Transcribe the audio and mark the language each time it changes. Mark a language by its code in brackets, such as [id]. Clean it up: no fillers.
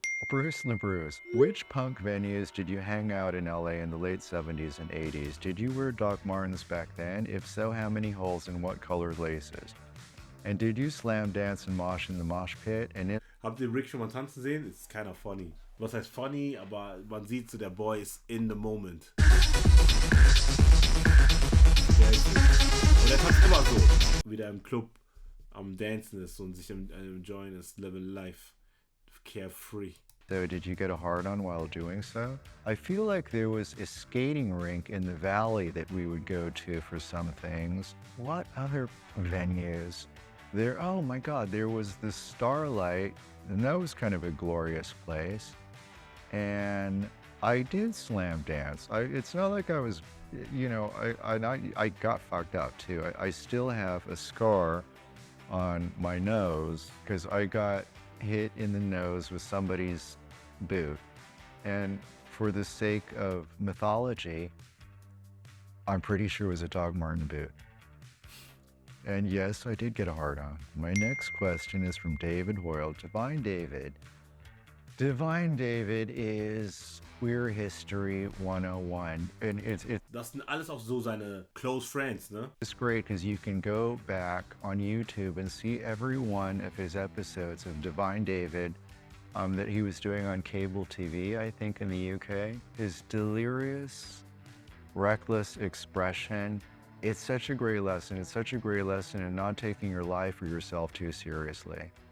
[en] Bruce LaBruce, which punk venues did you hang out in LA in the late 70s and 80s? Did you wear Doc Martens back then? If so, how many holes and what colored laces? And did you slam dance and mosh in the mosh pit? And if [de] Habt ihr Rick schon mal tanzen sehen? [en] It's kind of funny. [de] Was heißt funny? Aber man sieht so, der Boy ist [en] in the moment. [de] Sehr gut. Und er tanzt immer so. Wieder im Club am Dancen ist und sich am Enjoyen ist, [en] living life. Carefree. so, did you get a hard on while doing so? I feel like there was a skating rink in the valley that we would go to for some things. What other venues? There, oh my God, there was the Starlight, and that was kind of a glorious place. And I did slam dance. It's not like I was, I got fucked up too. I still have a scar on my nose because I got hit in the nose with somebody's boot. And for the sake of mythology, I'm pretty sure it was a Doc Marten boot. And yes, I did get a hard on. My next question is from David Hoyle. Divine David. Divine David is Queer History 101. And [de] Das sind alles auch so seine [en] close friends, [de] ne? [en] it's great because you can go back on YouTube and see every one of his episodes of Divine David that he was doing on cable TV, I think in the UK. His delirious, reckless expression. It's such a great lesson. It's such a great lesson in not taking your life or yourself too seriously.